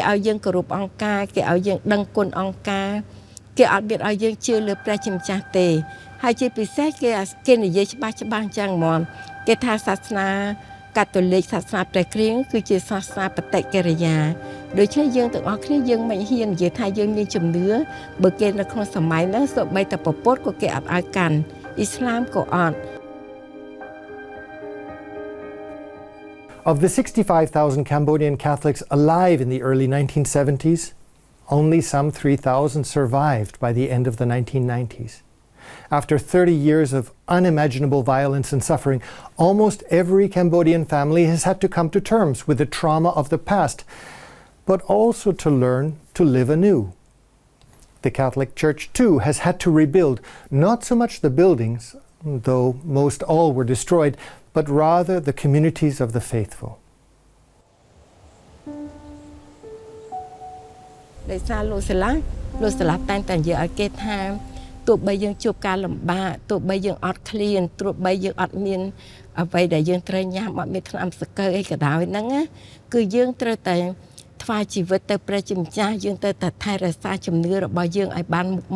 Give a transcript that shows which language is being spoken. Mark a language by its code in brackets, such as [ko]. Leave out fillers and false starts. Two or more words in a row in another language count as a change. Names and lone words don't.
[km] ឲ្យយើងគោរពអង្គការគេឲ្យយើងដឹងគុណអង្គការគេអត់មានឲ្យយើងជឿលើព្រះជាម្ចាស់ទេហើយជាពិសេសគេនិយាយច្បាស់អញ្ចឹងហ្មងគេថាសាសនាកាតូលិកសាសនាព្រះគ្រីស្ទគឺជាសាសនាបតិកិរិយាដូច្នេះយើងទាំងអស់គ្នាយើងមិនហ៊ាននិយាយថាយើងមានជំនឿបើគេនៅក្នុងសម័យហ្នឹងសូម្បីតែពុទ្ធក៏គេអត់ឲ្យកាន់អ៊ីស្លាមក៏អត់ [en] Of the 65,000 Cambodian Catholics alive in the early 1970s, only some 3,000 survived by the end of the 1990s. After 30 years of unimaginable violence and suffering, almost every Cambodian family has had to come to terms with the trauma of the past, but also to learn to live anew. The Catholic Church, too, has had to rebuild not so much the buildings, though most all were destroyed, but rather the communities of the faithful. [km] ដោយសារលោកស្លាប់តែងតែនិយាយឲ្យគេថាទោះបីយើងជួបការលំបាកទោះបីយើងអត់ឃ្លានទោះបីយើងអត់មានអ្វីដែលយើងត្រូវញ៉ាំអត់មានថ្នាំសង្កូវអីក៏ដោយហ្នឹងណាគឺយើងត្រូវតែថ្វាយជីវិតទៅព្រះជាម្ចាស់យើងទៅតែថែរក្សាជំនឿរបស់យើងឲ្យបានមុខ